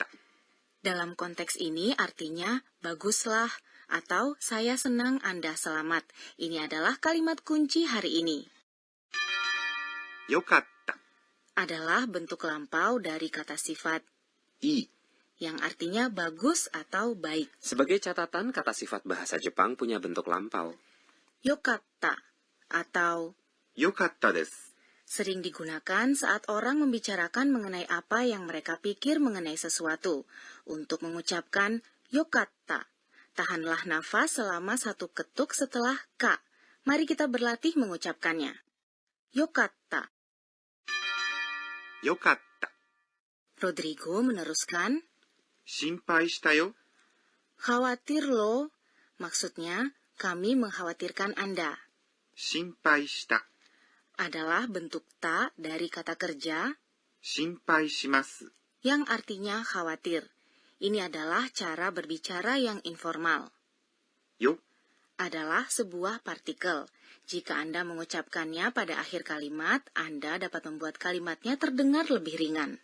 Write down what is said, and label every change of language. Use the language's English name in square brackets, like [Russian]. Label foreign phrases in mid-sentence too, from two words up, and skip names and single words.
[Indonesian] dalam konteks ini artinya baguslah atau saya senang Anda selamat. Ini adalah kalimat kunci hari ini. [Japanese] Yokatta. [Indonesian] Adalah bentuk lampau dari kata sifat I. yang artinya bagus atau baik. Sebagai catatan, kata sifat bahasa Jepang punya bentuk lampau. [Japanese] Yokatta atau よかったです. [Indonesian] sering digunakan saat orang membicarakan mengenai apa yang mereka pikir mengenai sesuatu. Untuk mengucapkan yokatta, tahanlah nafas selama satu ketuk setelah ka. Mari kita berlatih mengucapkannya. [Japanese] Yokatta. Yokatta. [Indonesian] Rodrigo meneruskan, [Japanese] 心配したよ. [Indonesian] khawatir loh. Maksudnya, kami mengkhawatirkan Anda. [Japanese] 心配した. [Indonesian] Adalah bentuk ta dari kata kerja [Japanese] 心配します. [Indonesian] yang artinya khawatir. Ini adalah cara berbicara yang informal. [Japanese] Yo. [Indonesian] Adalah sebuah partikel. Jika Anda mengucapkannya pada akhir kalimat, Anda dapat membuat kalimatnya terdengar lebih ringan.